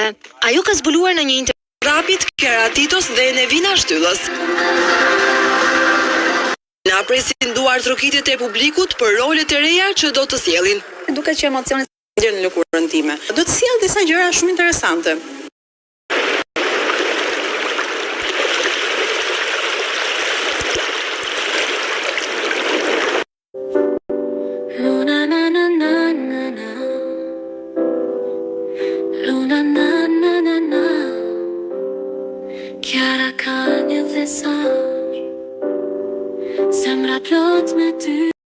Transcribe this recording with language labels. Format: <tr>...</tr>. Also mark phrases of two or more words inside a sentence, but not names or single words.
<sq>Ajo ka zbuluar në një intervistë rapit Kiara Titos dhe Nevina Shtyllës. Na presin duar trokitjet e publikut për rolet e reja që do të sjellin. Duket që emocionet ndjen në lëkurën time. Do të sjell disa gjëra shumë interesante. Luna na na na na na. Luna na na na na. Kiara ka një thesar. Zemra plot me ty.</sq>